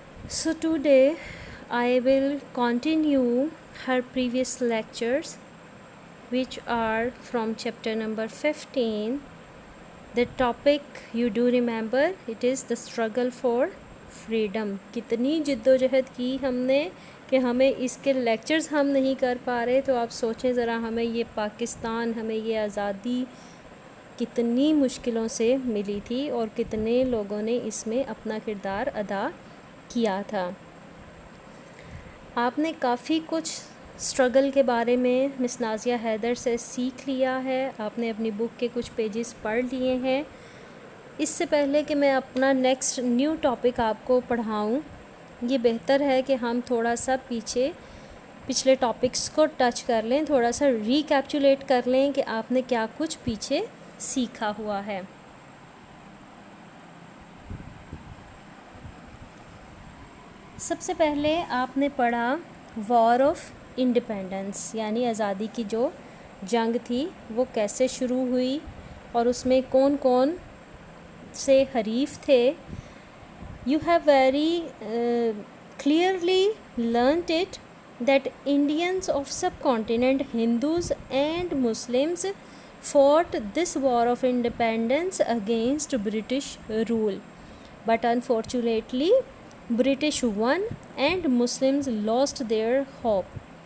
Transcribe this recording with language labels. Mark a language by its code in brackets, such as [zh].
[en] So today I will continue her previous lectures which are from chapter number 15. The topic you do remember, it is the struggle for freedom. [ur] کتنی جدوجہد کی ہم نے کہ ہمیں اس کے لیکچرز ہم نہیں کر پا رہے. تو آپ سوچیں ذرا, ہمیں یہ پاکستان, ہمیں یہ آزادی کتنی مشکلوں سے ملی تھی اور کتنے لوگوں نے اس میں اپنا کردار ادا کیا تھا. آپ نے کافی کچھ اسٹرگل کے بارے میں مس نازیہ حیدر سے سیکھ لیا ہے. آپ نے اپنی بک کے کچھ پیجز پڑھ لیے ہیں. اس سے پہلے کہ میں اپنا نیکسٹ نیو ٹاپک آپ کو پڑھاؤں, یہ بہتر ہے کہ ہم تھوڑا سا پچھلے ٹاپکس کو ٹچ کر لیں, تھوڑا سا ریکیپچولیٹ کر لیں کہ آپ نے کیا کچھ پیچھے سیکھا ہوا ہے. سب سے پہلے آپ نے پڑھا وار آف انڈیپینڈنس, یعنی آزادی کی جو جنگ تھی وہ کیسے شروع ہوئی اور اس میں کون کون سے حریف تھے. [en] You have very clearly learnt it that Indians of subcontinent, Hindus and Muslims fought this war of independence against British rule. But unfortunately, British won and Muslims lost their hope.